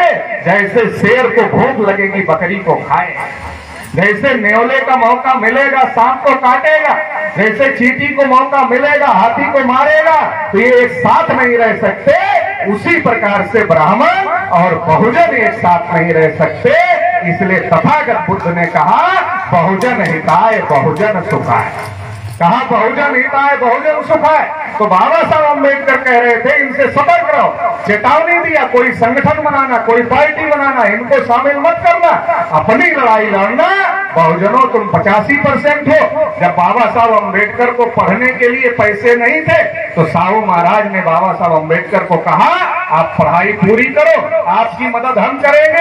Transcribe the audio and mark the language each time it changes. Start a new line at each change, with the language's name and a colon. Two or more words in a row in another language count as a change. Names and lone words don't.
Hindi: जैसे शेर को भूख लगेगी बकरी को खाए, जैसे न्योले का मौका मिलेगा सांप को काटेगा, जैसे चींटी को मौका मिलेगा हाथी को मारेगा। तो ये एक साथ नहीं रह सकते। उसी प्रकार से ब्राह्मण और बहुजन एक साथ नहीं रह सकते। इसलिए तथागत बुद्ध ने कहा
Pali: बहुजन हिताय बहुजन सुखाय। कहा बहुजन हिताय बहुजन सुखाय।
Hindi: तो बाबा साहब अम्बेडकर कह रहे थे इनसे सतर्क रहो, चेतावनी दिया, कोई संगठन बनाना, कोई पार्टी बनाना, इनको शामिल मत करना, अपनी लड़ाई लड़ना। बहुजनों तुम 85% हो। जब बाबा साहब अम्बेडकर को पढ़ने के लिए पैसे नहीं थे तो साहू महाराज ने बाबा साहब अम्बेडकर को कहा आप पढ़ाई पूरी करो, आपकी मदद हम करेंगे।